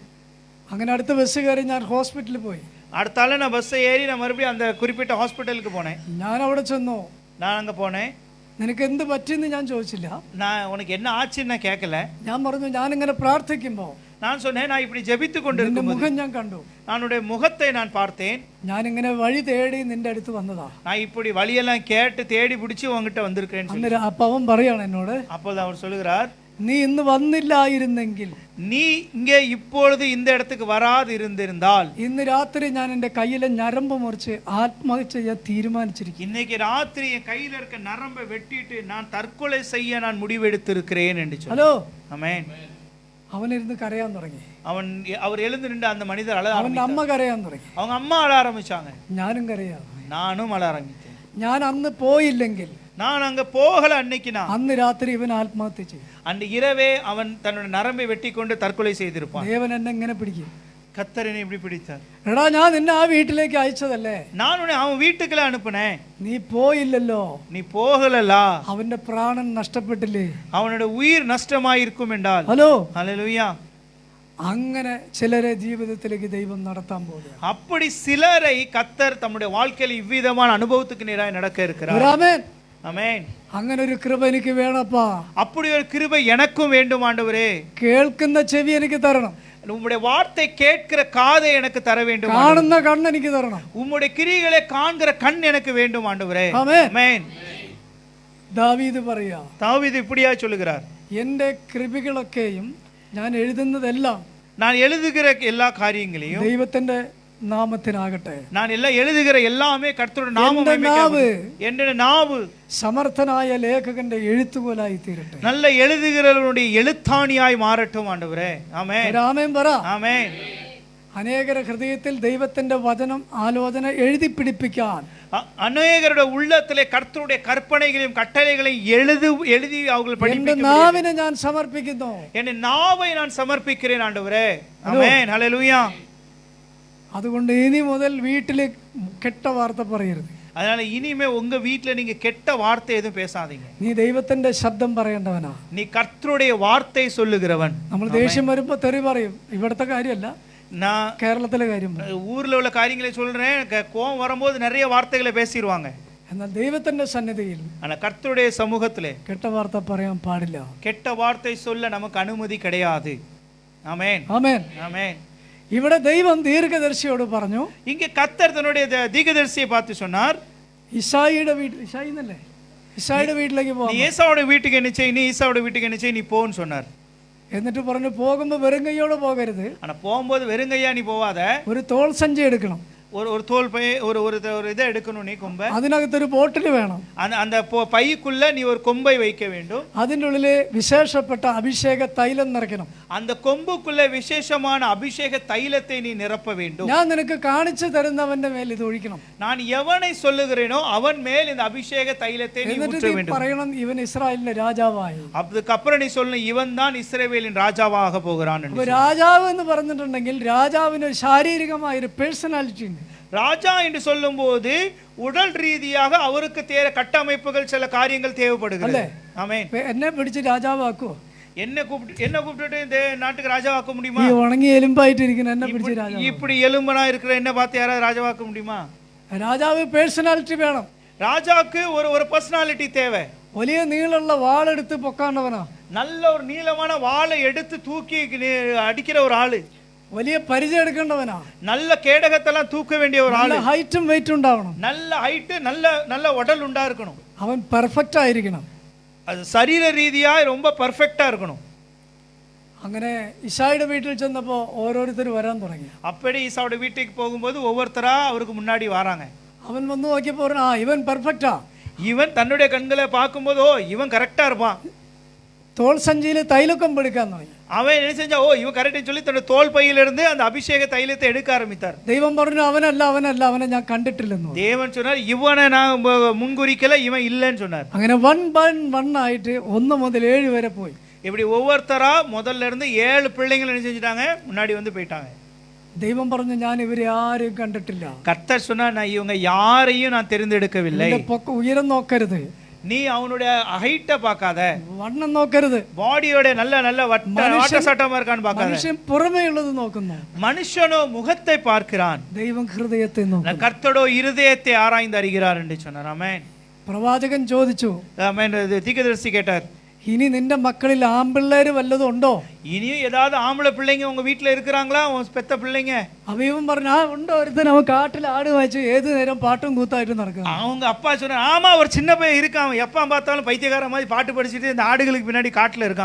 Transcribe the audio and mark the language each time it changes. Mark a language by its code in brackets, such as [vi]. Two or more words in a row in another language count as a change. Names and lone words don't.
[ml] അങ്ങനെ അടുത്ത ബസ് കയറി ഞാൻ ഹോസ്പിറ്റലിൽ പോയി. [ta] அடுத்தால நான் பஸ்ஸை ஏறி நான் மறுபடியும் அந்த குறிப்பிட்ட ஹாஸ்பிட்டலுக்கு போனேன். [ml] ഞാൻ അവിടെ ചെന്നു. [ta] நான் அங்க போனேன். [ml] നിനക്ക് എന്ത് പറ്റിയെന്ന് ഞാൻ ചോദിച്ചില്ല. [ta] நான் உனக்கு என்ன ஆச்சுன்னு நான் கேட்கல. [ml] ഞാൻ പറഞ്ഞു ഞാനിങ്ങനെ പ്രാർത്ഥിക്കുമ്പോൾ [ta] நான் சொன்னேன், நான் இப்படி ஜெபித்து கொண்டு [ml] നിന്റെ [ta] இருக்கும்போது [ml] മുഖം ഞാൻ കണ്ടു. [ta] அவனுடைய முகத்தை நான் பார்த்தேன். [ml] ഞാനിങ്ങനെ വഴി തേടി നിന്റെ അടുത്ത് വന്നതാ. [ta] நான் இப்படி வழியெல்லாம் கேட்டு தேடி பிடிச்சி உங்ககிட்ட வந்திருக்கேன்னு சொல்லி. [ml] അന്നേരം അപ്പൊ അവൻ പറയാണ് എന്നോട്, [ta] அப்போது அவர் சொல்லுகிறார், [ml] നീ ഇന്ന് വന്നില്ലായിരുന്നെങ്കിൽ [ta] நீ இங்கே இப்பொழுது இந்த இடத்துக்கு வராது இருந்திருந்தால் [ml] ഇന്ന് രാത്രി ഞാൻ എൻ്റെ കയ്യിലെ ഞരമ്പ് മുറിച്ച് ആത്മഹത്യ ചെയ്യാൻ തീരുമാനിച്ചിരിക്കും. [ta] இன்னைக்கு ராத்திரி என் கையில இருக்க நரம்பை வெட்டிட்டு நான் தற்கொலை செய்ய நான் முடிவெடுத்திருக்கிறேன் என்று சொல்லி. [ml] ഹലോ. [ta] ஆமென். [ml] അവനിരുന്ന് കരയാൻ തുടങ്ങി. [ta] அவர் எழுந்து நின்று அந்த மனிதர் அழ [ml] അവന്റെ അമ്മ കരയാൻ തുടങ്ങി. [ta] அவங்க அம்மா அழ ஆரம்பிச்சாங்க. [ml] ഞാനും കരയാ. [ta] நானும் அழ ஆரம்பித்தேன். [ml] ഞാൻ അന്ന് പോയില്ലെങ്കിൽ [ta] நான் அங்க போகல அன்னைக்கு நான் [ml] അന്ന് രാത്രി ഇവൻ ആത്മഹത്യ ചെയ്യും. [ta] அந்த இரவே அவன் தன்னோட நரம்பை வெட்டி கொண்டு தற்கொலை செய்திருப்பான். [ml] ദേവൻ എന്നെ എങ്ങനെ പിടിക്കും? [ta] கர்த்தரனை இப்படி பிடித்தார். [ml] എടാ ഞാൻ നിന്നെ ആ വീട്ടിലേക്ക് അയച്ചതല്ലേ. [ta] நான் உன்னை அவன் வீட்டுக்குள்ள அனுப்புனேன். [ml] നീ പോയില്ലല്ലോ. [ta] நீ போகலலா. [ml] അവന്റെ പ്രാണൻ നഷ്ടപ്പെട്ടില്ലേ. [ta] அவனோட உயிர் நஷ்டமாயிருக்கும் என்றால். [ml] ഹലോ. [ta] ஹல்லேலூயா. [ml] അങ്ങനെ ചിലരെ ജീവിതത്തിലേക്ക് ദൈവം നടത്താൻ പോകുകയാണ്. [ta] அப்படி சிலரை கர்த்தர் தம்முடைய வாழ்க்கையில் இவ்விதமான அனுபவத்துக்கு நேராக நடக்க இருக்கிறார். [ml] ആമേൻ. [ta] ஆமென். [ml] അങ്ങനെ ഒരു കൃപ എനിക്ക് വേണപ്പാ. [ta] அப்படி ஒரு கிருபை எனக்கும் வேண்டும் ஆண்டவரே. [ml] കേൾക്കുന്ന ചെവി എനിക്ക് തരണം. [ta] உம்முடைய வார்த்தை கேட்கிற காதை எனக்கு தர வேண்டும். [ml] കാണുന്ന കണ്ണ് എനിക്ക് തരണം. [ta] உம்முடைய கிரிகளை காண்கிற கண் எனக்கு வேண்டும் ஆண்டவரே. [ml] ആമേൻ. [ta] ஆமென். [ml] ദാവീദ് പറയാ, [ta] தாவீது இப்படியா சொல்லுகிறார், [ml] എൻ്റെ കൃപകളൊക്കെയും ഞാൻ എഴുതുന്നതെല്ലാം [ta] நான் எழுதுகிற எல்லா காரியங்களையும் [ml] ദൈവത്തിന്റെ നാമത്തിനാകട്ടെ. [ta] நான் எல்லாம் எழுதுகிற எல்லாமே கர்த்தருடைய நாமமே. என்னுடைய நாவு [ml] സമർത്ഥനായ ലേഖകന്റെ എഴുത്തുപോലായി തീരട്ടെ. [ta] நல்ல எழுதுகிறவனுடைய எழுத்தாணியாய் மாறட்டும் ஆண்டவரே. ஆமென். [ml] ആമേൻ പറ. [ta] ஆமென். [ml] അനേകരുടെ ഹൃദയത്തിൽ ദൈവത്തിന്റെ വചനം ആലോചന എഴുതി പിടിപ്പിക്കാൻ [ta] அநேகருடைய உள்ளத்திலே கர்த்தருடைய கற்பனைகளையும் கட்டளைகளையும் எழுதி அவர்கள் படிப்பிக்க [ml] നാവിനെ ഞാൻ സമർപ്പിക്കുന്നു. [ta] என் நாவை நான் சமர்ப்பிக்கிறேன் ஆண்டவரே. ஆமென். ஹல்லேலூயா. [ml] അതുകൊണ്ട് ഇനി മുതൽ വീട്ടിൽ കെട്ട വാർത്ത പറയരുത്. [ta] அதனால இனிமே உங்க வீட்ல நீங்க கெட்ட வார்த்தை எதுவும் பேசாதீங்க. [ml] നീ ദൈവത്തിന്റെ ശബ്ദം പറയേണ്ടവനാ. [ta] நீ கர்த்தருடைய வார்த்தை சொல்லுகிறவன். [ml] നമ്മൾ ദേഷ്യം വരുമ്പോ തെറി പറയും. ഇവിടുത്തെ കാര്യമല്ല, [ta] நான் [ml] കേരളത്തിലെ കാര്യം. [ta] ஊர்ல உள்ள காரியங்களை சொல்றேன். கோவம் வரும்போது நிறைய வார்த்தைகளை பேசிடுவாங்க. [ml] എന്നാൽ ദൈവത്തിന്റെ സന്നിധിയിൽ [ta] ஆனா கர்த்தருடைய சமூகத்திலே [ml] കെട്ട വാർത്ത പറയാൻ പാടില്ല. [ta] கெட்ட வார்த்தை சொல்ல நமக்கு அனுமதி கிடையாது. ஆமென், [ml] ആമേൻ. [ta] ஆமென். [ml] ഇവിടെ ദൈവം ദീർഘദർശിയോട് പറഞ്ഞു, [ta] இங்க கர்த்தர் தன்னுடைய தீர்க்கதரிசியை பார்த்து சொன்னார், [ml] ഇശായിയുടെ வீட்டு, ഇശായി എന്നല്ലേ, ഇശായിയുടെ വീട്ടിലേക്ക് [ta] நீ [ml] പോകാം. [ta] ஏசாவோட வீட்டுக்கு என்ன செய், நீ ஈசாவோட வீட்டுக்கு என்ன செய், நீ போன்னு சொன்னார். [ml] എന്നിട്ട് പറഞ്ഞു, പോകുമ്പോ വെറും കൈയോടെ പോകരുത്, [ta] ஆனா போகும்போது வெறுங்கையா நீ போவாத, [ml] ഒരു തോൾ സഞ്ചി എടുക്കണം, [ta] ஒரு தோல் பை ஒரு ஒரு இதை எடுக்கணும், நீ கொம்பை, [ml] അതിനകത്തൊരു ബോട്ടിൽ വേണം, [ta] அந்த பைக்குள்ள நீ ஒரு கொம்பை வைக்க வேண்டும், [ml] അതിൻ്റെ ഉള്ളില് വിശേഷപ്പെട്ട അഭിഷേക തൈലം നിറയ്ക്കണം, [ta] அந்த கொம்புக்குள்ள விசேஷமான அபிஷேக தைலத்தை நீ நிரப்ப வேண்டும், [ml] ഞാൻ നിനക്ക് കാണിച്ചു തരുന്നവന്റെ മേൽ ഇത് ഒഴിക്കണം, [ta] நான் எவனை சொல்லுகிறேனோ அவன் மேல் இந்த அபிஷேக தைலத்தை நீ [ml] എന്നിട്ട് [ta] ஊற்ற [ml] നീ [ta] வேண்டும். [ml] പറയണം, ഇവൻ ഇസ്രായേലിന്റെ രാജാവായി. [ta] அதுக்கப்புறம் நீ சொல்லணும், இவன் தான் இஸ்ரவேலின் ராஜாவாக போகிறான் என்று. [ml] അപ്പൊ രാജാവ് എന്ന് പറഞ്ഞിട്ടുണ്ടെങ്കിൽ രാജാവിന് ഒരു ശാരീരികമായ ഒരു പേഴ്സണാലിറ്റി ഉണ്ട്. [ta] ராஜா என்று சொல்லும் போது உடல் ரீதியாக அவருக்கு கட்டமைப்புகள் சில காரியங்கள் தேவைப்படுகிறது. ஆமென். [ml] ഇപ്പൊ എന്നെ പിടിച്ച് രാജാവാക്കുവോ? [ta] என்ன கூப்பிட்டுட்டு இந்த நாட்டுக்கு ராஜாவாக்க முடியுமா? [ml] ഈ ഉണങ്ങി എലുമ്പായിട്ടിരിക്കുന്ന എന്നെ പിടിച്ച് രാജാവ്. [ta] இப்படி எலும்பனா இருக்கிற என்ன பார்த்து யாராவது ராஜாவாக்க முடியுமா? [ml] രാജാവ് പേഴ്സണാലിറ്റി വേണം. [ta] ராஜாக்கு ஒரு பர்சனாலிட்டி தேவை. [ml] വലിയ നീളമുള്ള വാളെടുത്ത് പൊക്കാണ്ടവനാ, [ta] நல்ல ஒரு நீளமான வாளை எடுத்து தூக்கி அடிக்கிற ஒரு ஆளு, [ml] വലിയ പരിചയം എടുക്കേണ്ടവനാ, [ta] நல்ல கேடகத்தெல்லாம் தூக்க வேண்டிய ஒரு ஆளு, [ml] ഹൈറ്റും വെയിറ്റും ഉണ്ടാവണം, [ta] நல்ல ஹைட், நல்ல உடல் உண்டா இருக்கணும், [ml] അവൻ പെർഫെക്റ്റ് ആയിരിക്കണം, [ta] அது சரீர ரீதியா ரொம்ப பெர்ஃபெக்ட்டா இருக்கணும். [ml] അങ്ങനെ ഇശായിയുടെ വീട്ടിൽ ചെന്നപ്പോ ഓരോരുത്തർ വരാൻ തുടങ്ങി. [ta] அப்படி ஈசாவோட வீட்டுக்கு போகும்போது ஒவ்வொருத்தரா அவருக்கு முன்னாடி வராங்க. [ml] അവൻ വന്ന് നോക്കിയപ്പോ പറഞ്ഞു, ആ ഇവൻ പെർഫെക്റ്റാ. [ta] இவன் தன்னுடைய கண்களை பார்க்கும்போது, ஓ இவன் கரெக்டா இருப்பான். [ml] തോൾ സഞ്ചിയിൽ തൈലക്കം എടുക്കാൻ തുടങ്ങി. [ta] அவன் என்ன செஞ்சா, ஓ இவன் கரெக்ட்னு சொல்லி தன்னோட தோல் பையிலிருந்து அந்த அபிஷேக தைலத்தை எடுக்க ஆரம்பித்தார். [ml] ദൈവം പറഞ്ഞു, അവനല്ല അവനെ ഞാൻ കണ്ടിട്ടില്ലെന്ന്. [ta] தேவன் சொன்னார், இவனை நான் முன்குறிக்கல, இவன் இல்லைன்னு சொன்னார். [ml] അങ്ങനെ 1 by 1 ആയിട്ട് 1 മുതൽ 7 വരെ പോയി. [ta] இப்படி ஒவ்வொருத்தரா முதல்ல இருந்து 7 பிள்ளைகள் என்ன செஞ்சுட்டாங்க, முன்னாடி வந்து போயிட்டாங்க. [ml] ദൈവം പറഞ്ഞു, ഞാൻ ഇവരെ ആരും കണ്ടിട്ടില്ല. [ta] கர்த்தர் சொன்னார், நான் இவங்க யாரையும் நான் தெரிந்தெடுக்கவில்லை. [ml] ഉയരം നോക്കരുത്, [ta] நீ அவனுடைய ஹைட்ட பார்க்காத, [ml] വണ്ണം നോക്കരുത്, [ta] பாடியோட நல்ல வாட்ட சட்டமா இருக்கான்னு பார்க்காத, [ml] മനുഷ്യൻ പുറമേ ഉള്ളത് നോക്കുന്നു, [ta] மனுஷனோ முகத்தை பார்க்கிறான், [ml] ദൈവം ഹൃദയത്തെ നോക്കും. [ta] கர்த்தரோ இருதயத்தை ஆராய்ந்து அறிகிறார் என்று சொன்னார். ஆமென். [ml] പ്രവാചകൻ ചോദിച്ചു, [ta] ஆமென். தீர்க்கதரிசி கேட்டார், [ml] ഇനി നിന്റെ മക്കളിൽ ആമ്പിള്ളേര് വല്ലതും ഉണ്ടോ? [ta] இனியும் ஏதாவது ஆம்பளை பிள்ளைங்க உங்க வீட்டுல இருக்கிறாங்களா, உன் பெத்த பிள்ளைங்க? [ml] അവയും പറഞ്ഞു, ആ ഉണ്ടോ, ഒരുത്തൻ അവൻ കാട്ടിൽ ആട് വായിച്ചു ഏത് നേരം പാട്ടും കൂത്തായിട്ട് നടക്കുക. [ta] அவங்க அப்பா சொன்னார், ஆமா ஒரு சின்ன பையன் இருக்கான், எப்ப பார்த்தாலும் பைத்தியக்கார மாதிரி பாட்டு படிச்சுட்டு இந்த ஆடுகளுக்கு பின்னாடி காட்டுல இருக்கான்.